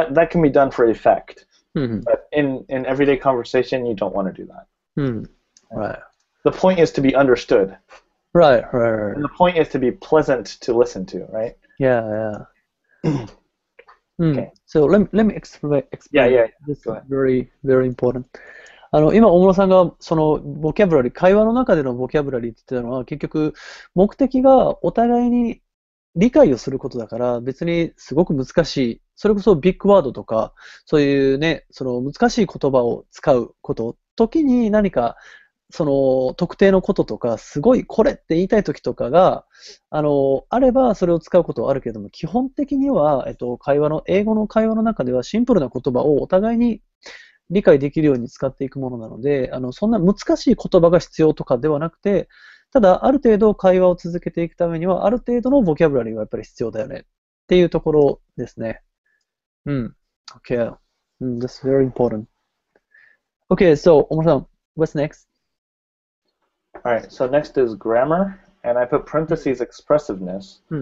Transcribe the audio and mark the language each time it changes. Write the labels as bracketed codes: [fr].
[en] That can be done for effect. But in everyday conversation, you don't want to do that. Right. The point is to be understood. Right. And the point is to be pleasant to listen to, right? Yeah. Okay. So let me explain. Yeah. This is very, very important. [ja] 今、大室さんがそのボキャブラリー、会話の中でのボキャブラリーって言ってたのは、結局、目的がお互いに理解をすることだから、別にすごく難しい、それこそビッグワードとか、そういうね、その難しい言葉を使うこと、時に何か、その特定のこととか、すごいこれって言いたい時とかが、あればそれを使うことはあるけれども、基本的には、英語の会話の中ではシンプルな言葉をお互いに理解できるように使っていくものなので、そんな難しい言葉が必要とかではなくて、ただ、ある程度会話を続けていくためには、ある程度のボキャブラリーがやっぱり必要だよねっていうところですね。 [en] Okay. That's very important. Okay, so, 大村さん、what's next? All right, so next is grammar, and I put parentheses expressiveness.